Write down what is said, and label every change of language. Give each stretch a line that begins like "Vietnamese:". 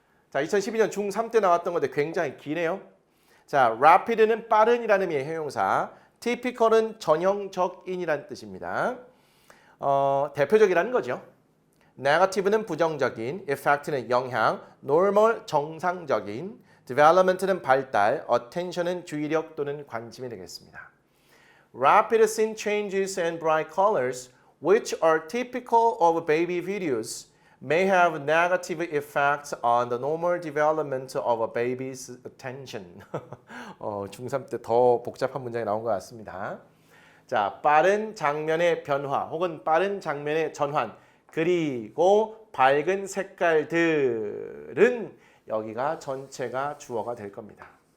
Korean: 자, 2012년 중3 때 나왔던 건데 굉장히 기네요. 자, rapid는 빠른이라는 의미의 형용사, typical은 전형적인이라는 뜻입니다. 대표적이라는 거죠. negative는 부정적인, effect는 영향, normal 정상적인, development는 발달, attention은 주의력 또는 관심이 되겠습니다.
English: Rapid scene changes and bright colors, which are typical of baby videos, may have negative effects on the normal development of a baby's attention.
Korean: 중3 때 더 복잡한 문장이 나온 것 같습니다. 자, 빠른 장면의 변화 혹은 빠른 장면의 전환 그리고 밝은 색깔들은 여기가 전체가 주어가 될 겁니다.